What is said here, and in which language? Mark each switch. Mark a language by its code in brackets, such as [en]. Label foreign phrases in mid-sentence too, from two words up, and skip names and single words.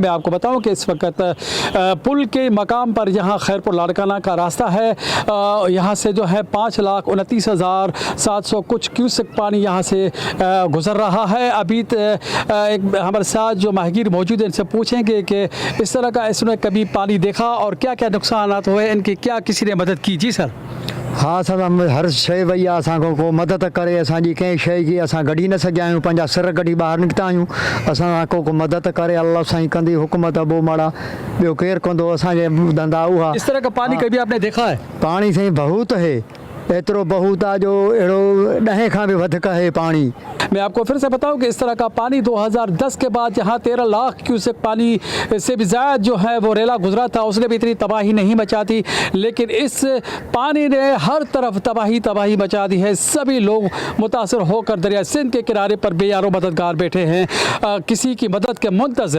[ur] میں آپ کو بتاؤں کہ اس وقت پل کے مقام پر یہاں خیرپور لاڑکانہ کا راستہ ہے، یہاں سے جو ہے 5,29,700 کچھ کیوسک پانی یہاں سے گزر رہا ہے. ابھی ایک ہمارے ساتھ جو ماہی گیر موجود ہیں ان سے پوچھیں گے کہ اس طرح کا اس نے کبھی پانی دیکھا اور کیا کیا نقصان ہوئے، ان کی کیا کسی نے مدد کی? جی سر. [sd] हाँ सर, हर शइ वई आहे, असांखो को मदद करे, असांजी कंहिं शइ जी असां गॾी न सघिया आहियूं, पंहिंजा सिर कढी ॿाहिरि निकिता आहियूं। असां को मदद करे अल्लाह साईं कंदी हुकूमत बो माड़ा, ॿियो केरु कंदो, असांजे धंधा उहा। [ur] اس طرح کا پانی کبھی آپ نے دیکھا ہے? پانی سائیں بہت ہے, [sd] एतिरो बहुत आहे जो अहिड़ो 10 खां बि वधीक है पानी। [ur] میں آپ کو پھر سے بتاؤں کہ اس طرح کا پانی 2010 کے بعد یہاں 13 لاکھ کیوسک پانی سے بھی زیادہ جو ہے وہ ریلا گزرا تھا، اس نے بھی اتنی تباہی نہیں مچا تھی، لیکن اس پانی نے ہر طرف تباہی مچا دی ہے. سبھی لوگ متاثر ہو کر دریا سندھ کے کنارے پر بے یار و مددگار بیٹھے ہیں، کسی کی مدد کے منتظر.